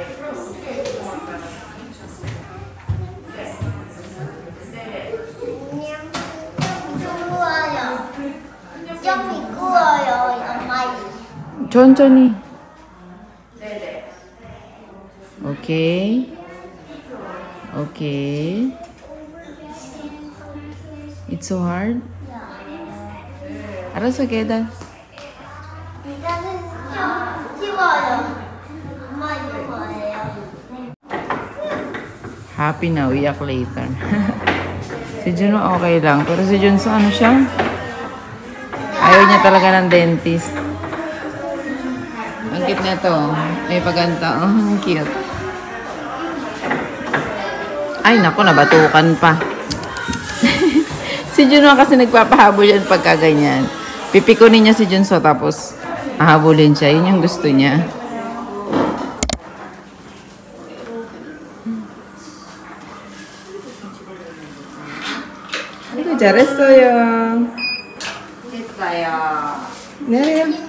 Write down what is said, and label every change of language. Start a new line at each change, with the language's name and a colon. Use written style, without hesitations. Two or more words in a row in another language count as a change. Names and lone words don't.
Korean: 천천히.
English: Okay. Okay. It's so hard?
Korean: 알았어, 계단.
Filipino: Happy na, iyak later. Si Juno okay lang. Pero si Junso, ano siya? Ayaw niya talaga ng dentist. Ang cute na to. May paganta. Oh, ang cute. Ay, naku, nabatukan pa. Si Juno kasi nagpapahabol yan pagka ganyan. Pipikunin niya si Junso tapos hahabulin siya. Yun yung gusto niya.
Korean: 아이고 잘했어요. 됐어요. 네.